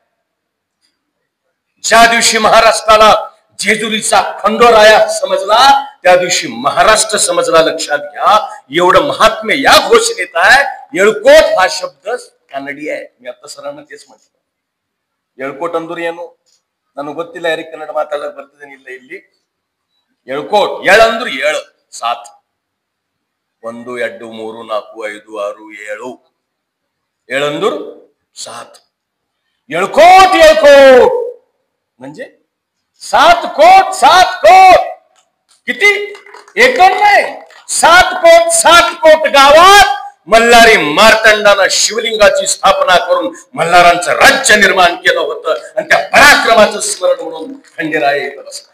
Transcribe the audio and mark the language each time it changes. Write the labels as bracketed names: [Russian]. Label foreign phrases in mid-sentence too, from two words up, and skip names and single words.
[Marathi] ज्या दिवशी महाराष्ट्राला जेजुरीचा खंडोराया समजला, त्या दिवशी महाराष्ट्र समजला. लक्षात घ्या, एवढं महात्म्य या घोषणेत आहे. येळकोट हा शब्द कानडी आहे. मी आता सरांना तेच म्हटलं, [Kannada] ಯಳಕೋಟ ಅಂದರೆ ಏನು ನಾನು ಗೊತ್ತಿಲ್ಲ ಯಾರಿಗೆ ಕನ್ನಡ ಮಾತಾಡಕ್ಕೆ ಬರ್ತದೇನಿಲ್ಲ. ಇಲ್ಲಿ ಎಳ್ಕೋಟ್ ಏಳಂದ್ರು 7 7 1 2 3 4 5 6 7 ಏಳಂದ್ರು 7. [Marathi] येळकोट येळकोट म्हणजे 7 कोट 7 कोट. किती? एकूण नाही, 7 कोट गावात मल्हारी मार्तंडानं शिवलिंगाची स्थापना करून मल्हारांचं राज्य निर्माण केलं होतं आणि त्या पराक्रमाचं स्मरण म्हणून खंडेराय येत बसलाय.